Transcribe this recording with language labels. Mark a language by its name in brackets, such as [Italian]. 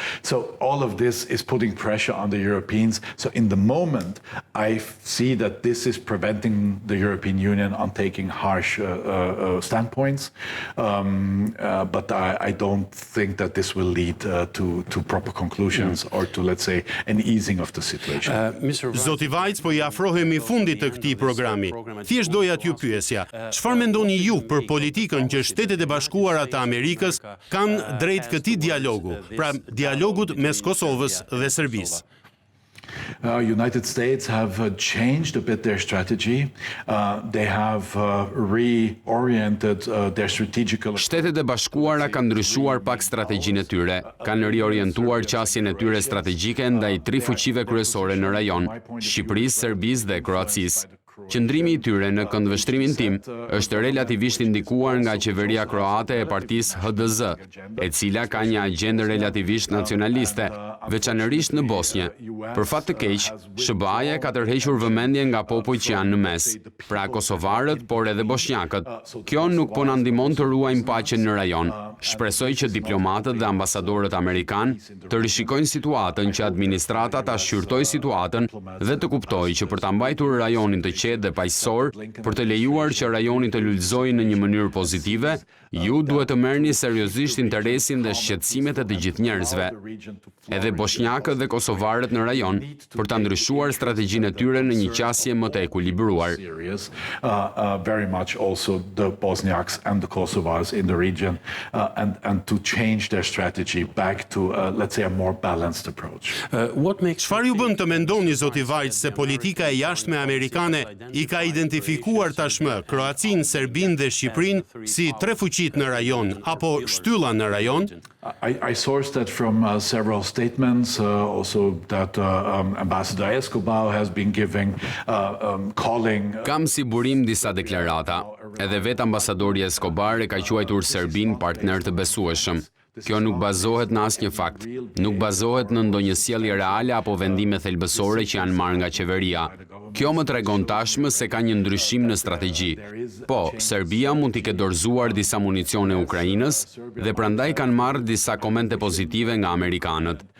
[English] So all of this is putting pressure on the Europeans. So in the moment I see that this is preventing the European Union on taking harsh standpoints. But I don't think that this will lead to proper conclusions or to, let's say, an easing of the situation. [Albanian] Zoti Vajc, po i afrohemi fundit të këtij programi. Thjesht doja t'ju pyesja, çfarë mendoni ju për politikën që Shtetet e Bashkuara të Amerikës kanë drejt këtij dialogu, pra dialogut mes Kosovës dhe Serbisë? [English] United States have changed a bit their strategy. They have reoriented their strategical. [Albanian] Shtetet e Bashkuara kanë ndryshuar pak strategjinë e tyre, kanë riorientuar qasjen e tyre strategjike ndaj tri fuqive kryesore në rajon, Shqipërisë, Serbisë dhe Kroacisë. Qëndrimi i tyre në këndvështrimin tim është relativisht indikuar nga qeveria kroate e partisë HDZ, e cila ka një agjendë relativisht nacionaliste, veçanërisht në Bosnjë. Për fat të keq, SHBA-ja ka tërhequr vëmendje nga popujt që janë në mes, pra kosovarët, por edhe bosnjakët. Kjo nuk po na ndihmon të ruajmë paqen në rajon. Shpresoj që diplomatët dhe ambasadorët amerikan të rishikojnë situatën, që administrata ta shqyrtojë situatën dhe të kuptojë që për ta mbajtur rajonin të qetë dhe paqësor, për të lejuar që rajoni të lulëzojë në një mënyrë pozitive, ju duhet të merrni seriozisht interesin dhe shqetësimet e të gjithë njerëzve, edhe bosnjakët dhe kosovarët në rajon, për ta ndryshuar strategjinë e tyre në një qasje më të ekuilibruar. [English] Very much also the Bosniaks and the Kosovars in the region and to change their strategy back to let's say a more balanced approach. [Albanian] Çfarë ju bën të mendoni, zoti Vajc, se politika e jashtme amerikane i ka identifikuar tashmë Kroacinë, Serbinë dhe Shqipërinë si tre fuqit në rajon apo shtylla në rajon? [English] I sourced that from several statements, also that Ambassador Escobar has been giving, calling. [Albanian] Kam si burim disa deklarata. Edhe vetë ambasadori Escobar e ka quajtur Serbinë partner të besueshëm. Kjo nuk bazohet në asnjë fakt, nuk bazohet në ndonjë sjellje reale apo vendime thelbësore që janë marrë nga qeveria. Kjo më tregon tashmë se ka një ndryshim në strategji. Po, Serbia mund t'i ketë dorëzuar disa municione Ukrainës dhe prandaj kanë marrë disa komente pozitive nga amerikanët.